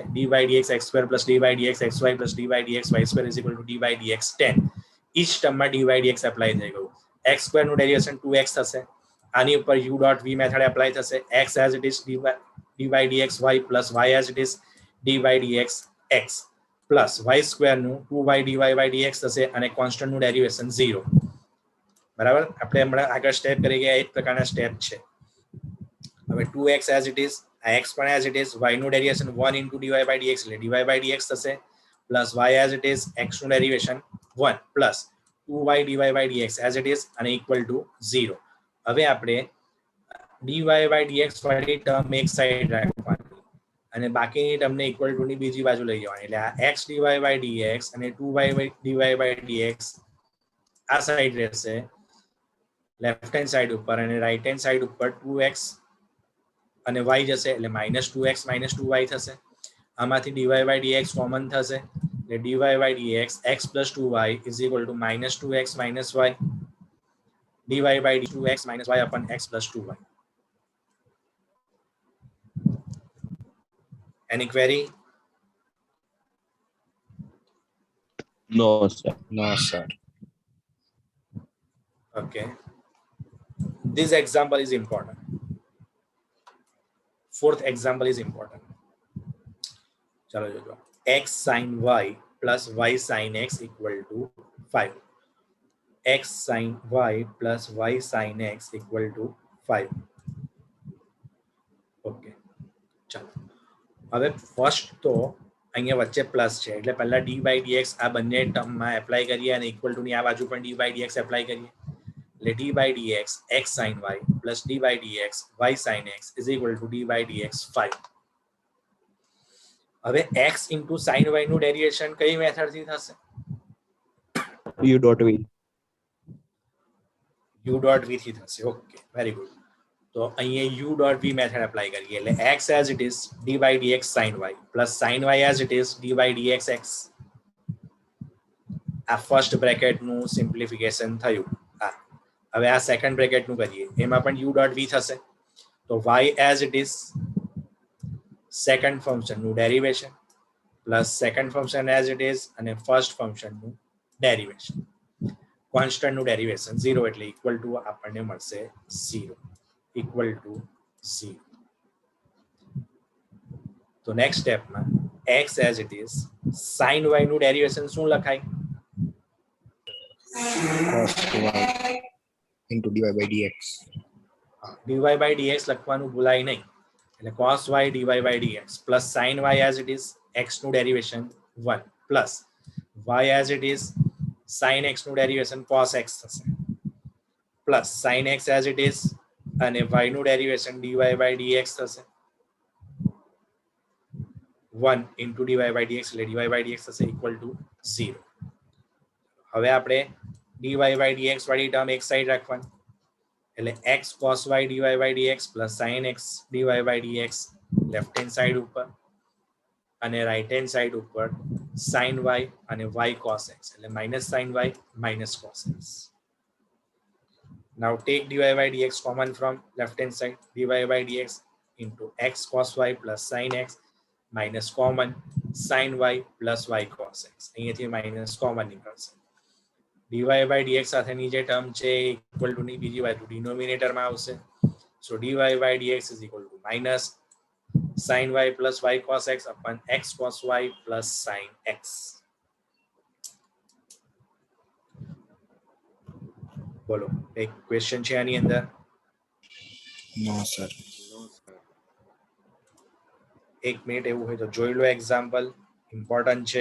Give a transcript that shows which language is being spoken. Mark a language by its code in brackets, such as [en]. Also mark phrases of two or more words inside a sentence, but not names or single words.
[en] dy dx x² પ્લસ dy dx xy પ્લસ dy dx y² is equal to dy dx 10. [gu] ઈચ ટર્મમાં dy dx એપ્લાય થઈ ગયું. x² નું ડેરિવેશન 2x થશે. આની ઉપર [en] u dot v [gu] મેથડ એપ્લાય થશે. x [en] as it is [gu] dy dx y પ્લસ y [en] as it is [gu] dy dx x પ્લસ y² નું 2y dy by dx થશે અને કોન્સ્ટન્ટ નું ડેરિવેશન 0. બરાબર, આપણે હમણાં આગળ સ્ટેપ કરી ગયા એક પ્રકારના સ્ટેપ છે. હવે 2x [en] as it is, [gu] આ x પણ [en] as it is, [gu] y નું ડેરિવેશન 1 into dy by dx એટલે dy by dx થશે પ્લસ y [en] as it is, [gu] x નું ડેરિવેશન 1 પ્લસ 2y dy by dx [en] as it is [gu] અને [en] equal to [gu] 0. હવે આપણે dy by dx વાળી ટર્મ એક સાઈડ રાખવાની અને બાકીની ટર્મને [en] equal to [gu] ની બીજી બાજુ લઈ જવાની. એટલે આ x dy by dx અને 2y dy by dx આ સાઈડ રહેશે [en] left hand side [gu] ઉપર અને [en] right hand side [gu] ઉપર 2x અને y જશે એટલે -2x -2y થશે. આમાંથી dy by dx કોમન થશે એટલે [en] dy by dx x plus 2y is equal to -2x - y dy by 2x - y upon x plus 2y. Any query? No, sir. No, sir. Okay. This example is important. Fourth example is important. [hi] चलो जो [en] x sin y plus y sin x equal to 5. x sin y plus y sin x equal to 5. [gu] Okay. चलो હવે ફર્સ્ટ તો અહીંયા વચ્ચે પ્લસ છે એટલે પહેલા dy dx આ બંને ટર્મમાં એપ્લાય કરીએ અને [en] equal to [gu] ની આ બાજુ પણ [en] dy dx એપ્લાય કરીએ એટલે dy dx x sin y plus dy dx y sin x is equal to dy dx 5. [gu] હવે x into sin y નું ડેરિવેશન કઈ મેથડથી થશે? [en] u dot v. u dot v [gu] થી થશે. ઓકે, [en] very good. [gu] તો અહીંયા [en] u dot v [gu] મેથડ એપ્લાય કરીએ એટલે [en] x as it is dy dx sin y plus sin y as it is dy dx x. [gu] આ ફર્સ્ટ બ્રેકેટ નું સિમ્પ્લિફિકેશન થયું. હવે આ સેકન્ડ બ્રેકેટ નું કરીએ એમાં પણ u dot v થશે. તો [en] y as it is [gu] સેકન્ડ ફંક્શન નું ડેરિવેશન પ્લસ સેકન્ડ ફંક્શન [en] as it is [gu] અને ફર્સ્ટ ફંક્શન નું ડેરિવેશન. કોન્સ્ટન્ટ નું ડેરિવેશન 0 એટલે [en] equal to [gu] આપણને મળશે [en] 0 equal to 0. [gu] તો નેક્સ્ટ સ્ટેપમાં [en] x as it is [gu] sin y નું ડેરિવેશન શું લખાય? [en] Cos y into dy by dx. [gu] dy by dx લખવાનું ભૂલાય નહીં એટલે [en] cos y dy by dx plus sin y as it is [gu] x નું ડેરિવેશન 1 [en] plus y as it is [gu] sin x નું ડેરિવેશન cos x થશે [en] plus sin x as it is [gu] અને y નું ડેરિવેશન dy by dx થશે 1 into dy by dx એટલે dy by dx થશે [en] equal to 0. [gu] હવે આપણે dy by dx વાળી ટર્મ એક સાઈડ રાખવાની એટલે [en] x cos y dy by dx [gu] plus sin x dy by dx [en] left hand side [gu] ઉપર અને [en] right hand side [gu] ઉપર [en] sin y અને y cos x [gu] એટલે -sin y -cos x. [en] Now take dy by dx common from left hand side. dy by dx into x cos y plus sin x minus common sin y plus y cos x. [gu] અહીંયાથી માઇનસ કોમન નીકળશે. dy by dx સાથેની જે ટર્મ છે [en] equal to [gu] ની બીજી બાજુ ડિનોમિનેટરમાં આવશે. [en] So dy by dx is equal to minus sin y plus y cos x upon x cos y plus sin x. [gu] બોલો એક ક્વેશ્ચન છે આની અંદર? [en] No, sir. [gu] એક મિનિટ એવું હોય તો જોઈ લો એક્ઝામ્પલ, ઇમ્પોર્ટન્ટ છે.